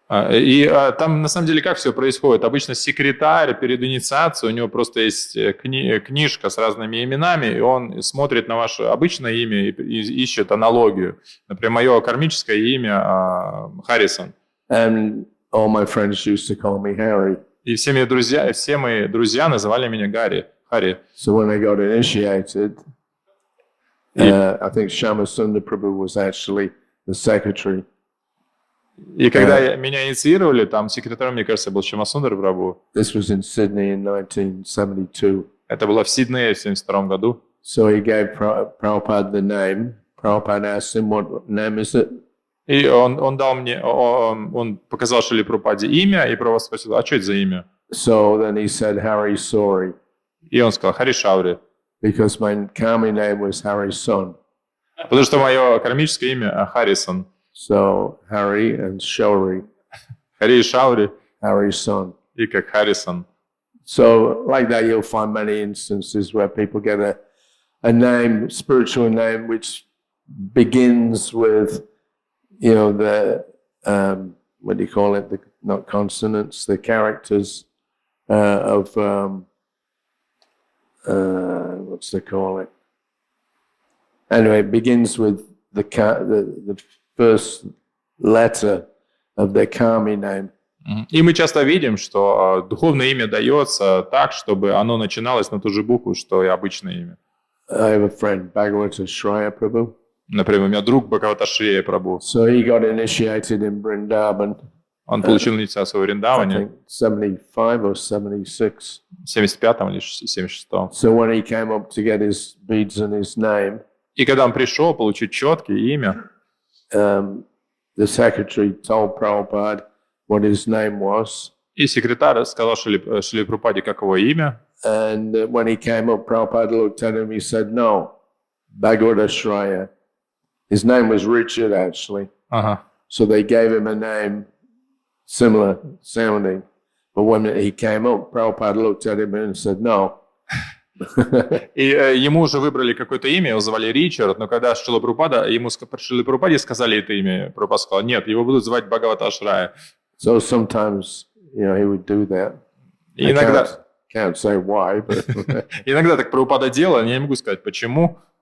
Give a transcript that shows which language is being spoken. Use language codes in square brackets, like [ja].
[ru] И там на самом деле как все происходит? Обычно секретарь перед инициацией, у него просто есть книжка с разными именами, и он смотрит на ваше обычное имя и ищет аналогию. Например, мое кармическое имя Харрисон. [en] And all my friends used to call me Harry. [ru] И все мои друзья называли меня Хари. [en] So when I got initiated, I think Shyamasundar Prabhu was actually the secretary. [ru] И когда меня инициировали, там секретарем, мне кажется, был Шьямасундар Прабху. [en] This was in Sydney in 1972. [ru] Это было в Сиднее в 1972 году. [en] So he gave Prabhupada the name. Prabhupada asked him, what name is it? [ru] И он дал мне, он показал Шриле Прабхупаде имя, и Прабхупада спросил, а что это за имя? [en] So then he said Hari Sauri, [ru] И он сказал, Хари Шаури. [en] because my Kami name was Hari's son. [ru] Потому что мое кармическое имя Харрисон. [en] So Hari and Shauri, [ru] Хари и Шаури, [en] Hari's son. [ru] и как Харрисон. [en] So like that, you'll find many instances where people get a name, spiritual name, which begins with, you know, the, what do you call it? Not consonants, the characters of, what's they call it? Anyway, it begins with the first letter of their Kami name. [ru] И мы часто видим, что духовное имя дается так, чтобы оно начиналось на ту же букву, что и обычное имя. [en] I have a friend, Bhagavata Shraya Prabhu. [ru] Например, у меня друг Бхагавата Шри Прабху. [en] So he got initiated in Vrindavan. [ru] Он получил инициацию в [en] I [ru] Вриндаване [en] think 75 or 76. [ru] в 75-м или 76-м. [en] So when he came up to get his beads and his name, [ru] И когда он пришел получить четкие имя, [en] the secretary told Prabhupada what his name was. [ru] и секретарь сказал Шриле Прабхупаде, как его имя. [en] And when he came up, Prabhupada looked at him, he said, no, Bhagavata Shraya. His name was Richard, actually. [ru] Ага. [en] So they gave him a name similar sounding. But when he came up, Prabhupada looked at him and said, no. [ru] И ему уже выбрали какое-то имя, его звали Ричард, но когда Шрила Прабхупада, ему Шриле Прабхупаде сказали это имя, Прабхупада сказал, нет, его будут звать Бхагавата Шрая. [en] So sometimes, you know, he would do that. [ru] И иногда, [en] Can't say why, but [ru] иногда так Прабхупада делал, я не могу сказать, почему.